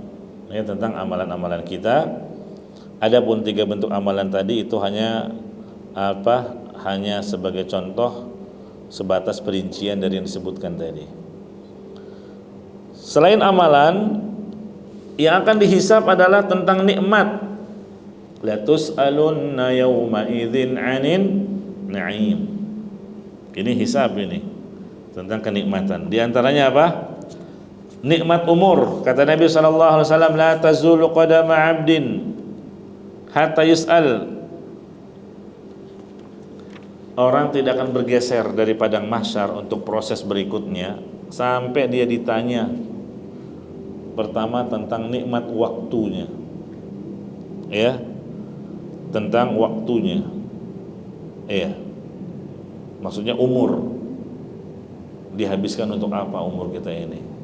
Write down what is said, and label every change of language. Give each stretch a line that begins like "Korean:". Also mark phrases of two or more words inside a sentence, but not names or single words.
Indonesian: Ya, tentang amalan-amalan kita. Adapun 3 bentuk amalan tadi itu hanya hanya sebagai contoh, sebatas perincian dari yang disebutkan tadi. Selain amalan, yang akan dihisab adalah tentang nikmat.
Arabic: La tus'alunna yawma idzin 'anin na'im.
Indonesian: Ini hisab ini tentang kenikmatan. Di antaranya apa? Nikmat umur. Kata Nabi SAW,
Arabic: la tazulu qadama 'abdin hatta yus'al.
Indonesian: Orang tidak akan bergeser dari padang mahsyar untuk proses berikutnya sampai dia ditanya pertama tentang nikmat waktunya, ya, tentang waktunya, ya, maksudnya umur, dihabiskan untuk apa umur kita ini.